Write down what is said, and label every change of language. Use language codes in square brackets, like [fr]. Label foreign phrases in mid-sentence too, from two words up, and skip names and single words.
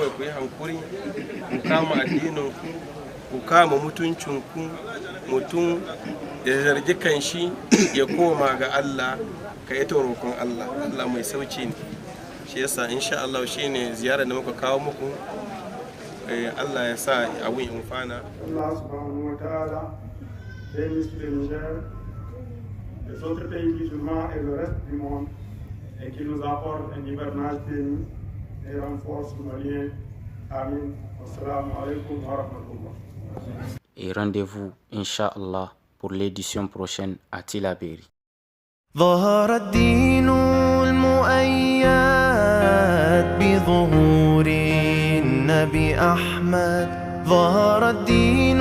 [ha] ku yi hankuri ku kama addinin ku kama mutuncinku mutum ya zargi kanshi ya koma ga Allah ka yi roƙon Allah mai sauci ne shi yasa [ar] إن شاء الله [ha] shine ziyarar da muka kawo muku Allah ya sa abun ya amfana. [ar] الله سبحانه وتعالى [fr] bénisse le Niger, les autres pays musulmans et le reste du monde et qui nous apporte un hivernage béni et renforce nos liens. Amin. [ar] السلام عليكم ورحمة الله. [fr] Et rendez-vous, Inch'Allah, pour l'édition prochaine à Tilaberi. [ar] ظهر الدين المؤيد بظهور النبي أحمد ظهر الدين